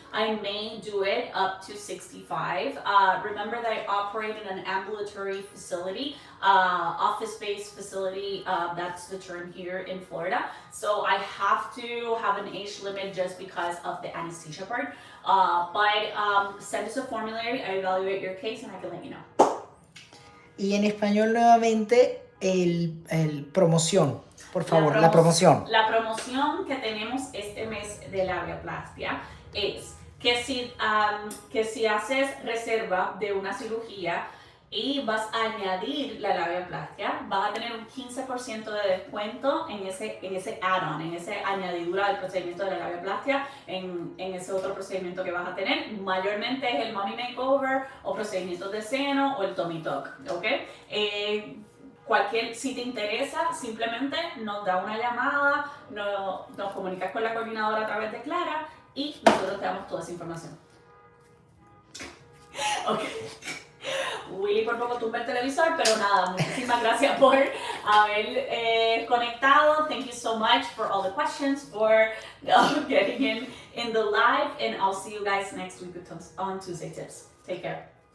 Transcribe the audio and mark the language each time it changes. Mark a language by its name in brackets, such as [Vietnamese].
[English] I may do it up to 65. Remember that I operate in an ambulatory facility, office-based facility, that's the term here in Florida. So I have to have an age limit just because of the anesthesia part. But send us a formulary, I evaluate your case, and I can let you know. [Spanish] Y en español nuevamente, el promoción, por favor, la promoción. La promoción que tenemos este mes de Labiaplastia es que si haces reserva de una cirugía y vas a añadir la labiaplastia, vas a tener un 15% de descuento en ese add-on, en esa añadidura del procedimiento de la labiaplastia, en ese otro procedimiento que vas a tener. Mayormente es el Mommy Makeover o procedimientos de seno o el Tummy Tuck, ¿ok? Si te interesa, simplemente nos da una llamada, nos comunicas con la coordinadora a través de Clara y nosotros te damos toda esa información. Ok. Willy por poco tumba el televisor, pero nada, muchísimas gracias por haber conectado. [English] Thank you so much for all the questions, for getting in the live, and I'll see you guys next week on Tuesday Tips. Take care.